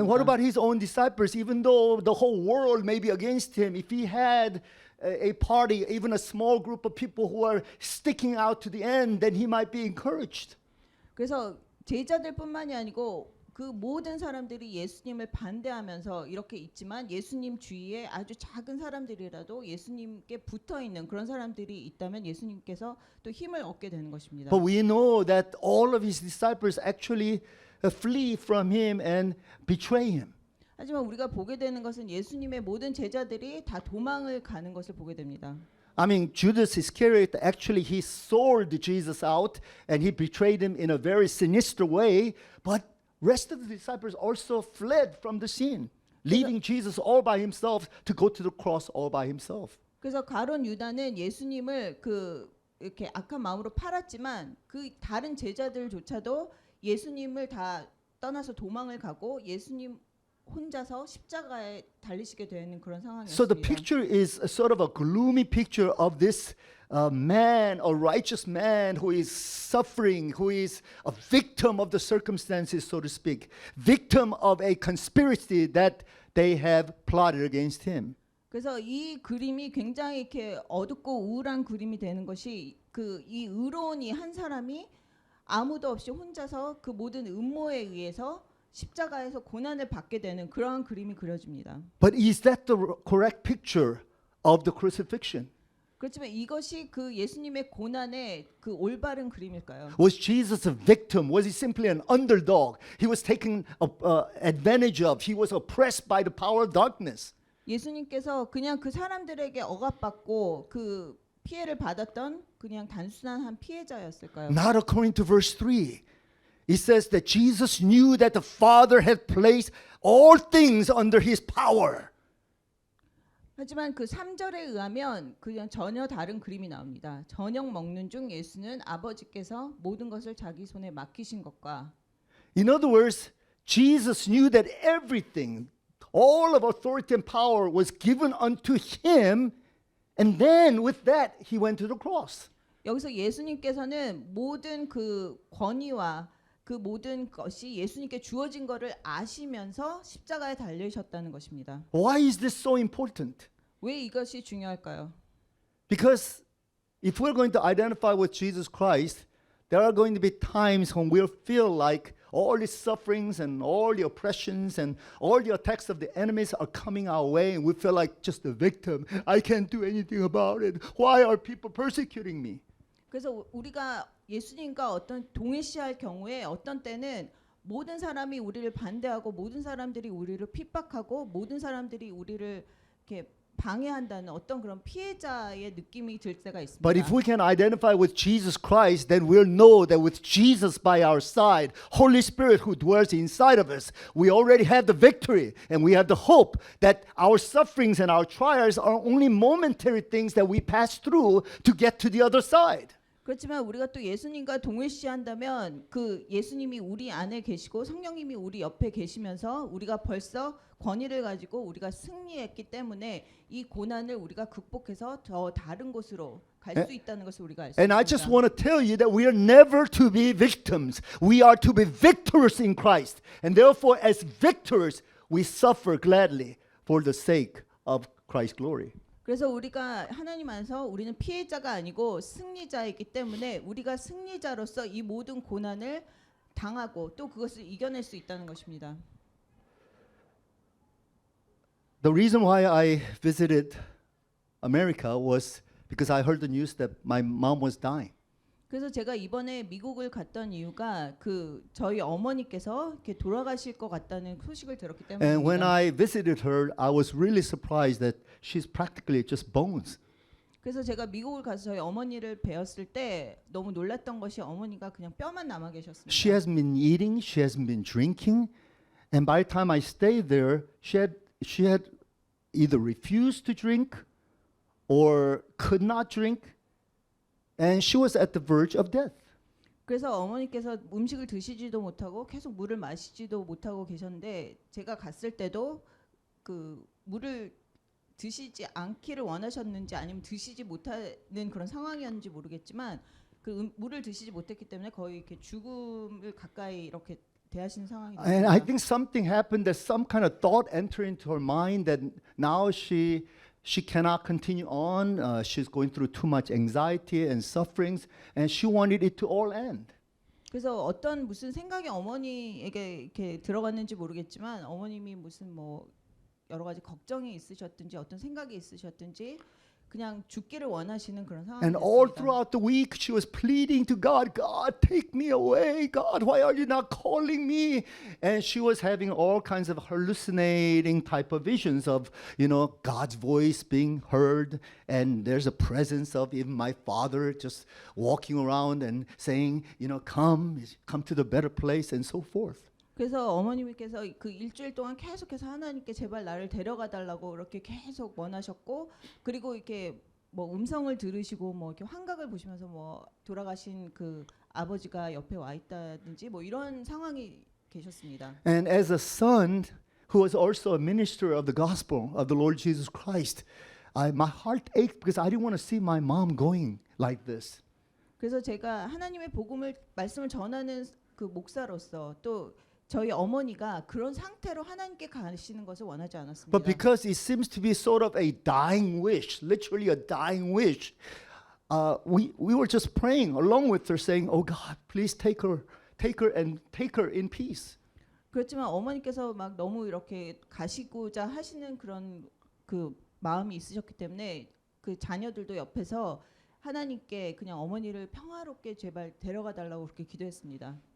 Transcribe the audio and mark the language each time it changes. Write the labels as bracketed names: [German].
[English] And what about his own disciples? Even though the whole world may be against him, if he had a party, even a small group of people who are sticking out to the end, then he might be encouraged. [Korean] 그래서 제자들뿐만이 아니고 그 모든 사람들이 예수님을 반대하면서 이렇게 있지만 예수님 주위에 아주 작은 사람들이라도 예수님께 붙어 있는 그런 사람들이 있다면 예수님께서 또 힘을 얻게 되는 것입니다. [English] But we know that all of his disciples actually flee from him and betray him. [Korean] 하지만 우리가 보게 되는 것은 예수님의 모든 제자들이 다 도망을 가는 것을 보게 됩니다. [English] I mean, Judas Iscariot, actually he sold Jesus out and he betrayed him in a very sinister way, but rest of the disciples also fled from the scene, leaving Jesus all by himself to go to the cross all by himself. [Korean] 그래서 가론 유다는 예수님을 그 이렇게 악한 마음으로 팔았지만 그 다른 제자들조차도 예수님을 다 떠나서 도망을 가고 예수님 혼자서 십자가에 달리시게 되는 그런 [English] So the [Korean] 상황이었습니다. [English] picture is a sort of a gloomy picture of this man, a righteous man who is suffering, who is a victim of the circumstances, so to speak, victim of a conspiracy that they have plotted against him. [Korean] 그래서 이 그림이 굉장히 이렇게 어둡고 우울한 그림이 되는 것이 그 이 의로운 이 한 사람이 아무도 없이 혼자서 그 모든 음모에 의해서 십자가에서 고난을 받게 되는 그러한 그림이 그려집니다. [English] But is that the correct picture of the crucifixion? [Korean] 그렇지만 이것이 그 예수님의 고난의 그 올바른 그림일까요? [English] Was Jesus a victim? Was he simply an underdog? He was taken advantage of. He was oppressed by the power of darkness. [Korean] 예수님께서 그냥 그 사람들에게 억압받고 그 피해를 받았던 그냥 단순한 한 피해자였을까요? [English] Not according to verse 3. It says that Jesus knew that the Father had placed all things under his power. [Korean] 하지만 그 3절에 의하면 그냥 전혀 다른 그림이 나옵니다. 저녁 먹는 중 예수는 아버지께서 모든 것을 자기 손에 맡기신 것과 [English] In other words, Jesus knew that everything, all of authority and power was given unto him, and then with that he went to the cross. [Korean] 여기서 예수님께서는 모든 그 권위와 그 모든 것이 예수님께 주어진 것을 아시면서 십자가에 달리셨다는 것입니다. [English] Why is this so important? [Korean] 왜 이것이 중요할까요? [English] Because if we're going to identify with Jesus Christ, there are going to be times when we'll feel like all the sufferings and all the oppressions and all the attacks of the enemies are coming our way, and we feel like just a victim. I can't do anything about it. Why are people persecuting me? [Korean] 그래서 우리가 예수님과 어떤 동일시할 경우에 어떤 때는 모든 사람이 우리를 반대하고 모든 사람들이 우리를 핍박하고 모든 사람들이 우리를 이렇게 방해한다는 어떤 그런 피해자의 느낌이 들 때가 있습니다. [English] But if we can identify with Jesus Christ, then we'll know that with Jesus by our side, Holy Spirit who dwells inside of us, we already have the victory and we have the hope that our sufferings and our trials are only momentary things that we pass through to get to the other side. [Korean] 그렇지만 우리가 또 예수님과 동일시한다면 그 예수님이 우리 안에 계시고 성령님이 우리 옆에 계시면서 우리가 벌써 권위를 가지고 우리가 승리했기 때문에 이 고난을 우리가 극복해서 더 다른 곳으로 갈 수 있다는 것을 우리가 알 수 [English] And I just [Korean] 있습니다. [English] want to tell you that we are never to be victims. We are to be victors in Christ. And therefore, as victors, we suffer gladly for the sake of Christ's glory. [Korean] 그래서 우리가 하나님 안에서 우리는 피해자가 아니고 승리자이기 때문에 우리가 승리자로서 이 모든 고난을 당하고 또 그것을 이겨낼 수 있다는 것입니다. [English] The reason why I visited America was because I heard the news that my mom was dying. [Korean] 그래서 제가 이번에 미국을 갔던 이유가 그 저희 어머니께서 이렇게 돌아가실 것 같다는 소식을 들었기 [English] And when [Korean] 때문입니다. [English] I visited her, I was really surprised that she's practically just bones. [Korean] 그래서 제가 미국을 가서 저희 어머니를 뵈었을 때 너무 놀랐던 것이 어머니가 그냥 뼈만 남아 계셨습니다. [English] She hasn't been eating, she hasn't been drinking, and by the time I stayed there, she had either refused to drink or could not drink, and she was at the verge of death. [Korean] 그래서 어머니께서 음식을 드시지도 못하고 계속 물을 마시지도 못하고 계셨는데 제가 갔을 때도 그 물을 드시지 않기를 원하셨는지 아니면 드시지 못하는 그런 상황이었는지 모르겠지만 그 물을 드시지 못했기 때문에 거의 이렇게 죽음을 가까이 이렇게 대하시는 상황이 [English] And I [Korean] 됐습니다. [English] think something happened that some kind of thought entered into her mind that now she cannot continue on. She's going through too much anxiety and sufferings, and she wanted it to all end. [Korean] 그래서 어떤 무슨 생각이 어머니에게 이렇게 들어갔는지 모르겠지만 어머님이 무슨 뭐 여러 가지 걱정이 있으셨든지 어떤 생각이 있으셨든지 그냥 죽기를 원하시는 그런 [English] And all [Korean] 상황이었습니다. [English] throughout the week, she was pleading to God, God, take me away. God, why are you not calling me? And she was having all kinds of hallucinating type of visions of, God's voice being heard. And there's a presence of even my father just walking around and saying, come to the better place and so forth. [Korean] 그래서 어머님께서 그 일주일 동안 계속해서 하나님께 제발 나를 데려가 달라고 이렇게 계속 원하셨고 그리고 이렇게 뭐 음성을 들으시고 뭐 이렇게 환각을 보시면서 뭐 돌아가신 그 아버지가 옆에 와 있다든지 뭐 이런 상황이 계셨습니다. [English] And as a son who was also a minister of the gospel of the Lord Jesus Christ, my heart ached because I didn't want to see my mom going like this. [Korean] 그래서 제가 하나님의 말씀을 전하는 그 목사로서 또 저희 어머니가 그런 상태로 하나님께 가시는 것을 원하지 않았습니다. [English] But because it seems to be sort of a dying wish, literally a dying wish, we were just praying along with her, saying, "Oh God, please take her in peace." [Korean] 그렇지만 어머니께서 막 너무 이렇게 가시고자 하시는 그런 그 마음이 있으셨기 때문에 그 자녀들도 옆에서 하나님께 그냥 어머니를 평화롭게 제발 데려가 달라고 그렇게 기도했습니다.